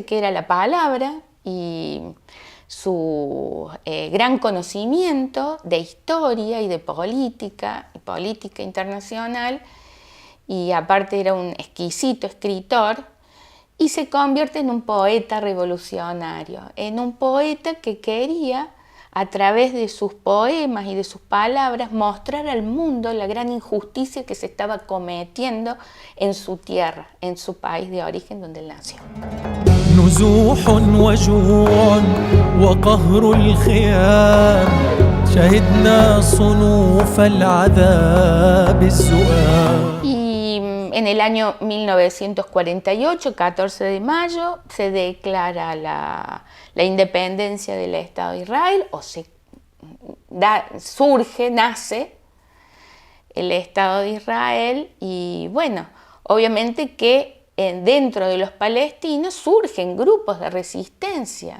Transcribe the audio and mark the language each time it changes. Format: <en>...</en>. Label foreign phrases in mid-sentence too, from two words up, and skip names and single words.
<es>que era la palabra y su gran conocimiento de historia y de política internacional, y aparte era un exquisito escritor, y se convierte en un poeta revolucionario, en un poeta que quería, a través de sus poemas y de sus palabras, mostrar al mundo la gran injusticia que se estaba cometiendo en su tierra, en su país de origen donde él nació.</es> <ar>نزوح وجوع وقهر الخيام شهدنا صنوف العذاب الزؤام.</ar> <es>Y en el año 1948, 14 de mayo, se declara la independencia del Estado de Israel, o nace el Estado de Israel, y bueno, obviamente que dentro de los palestinos surgen grupos de resistencia.</es>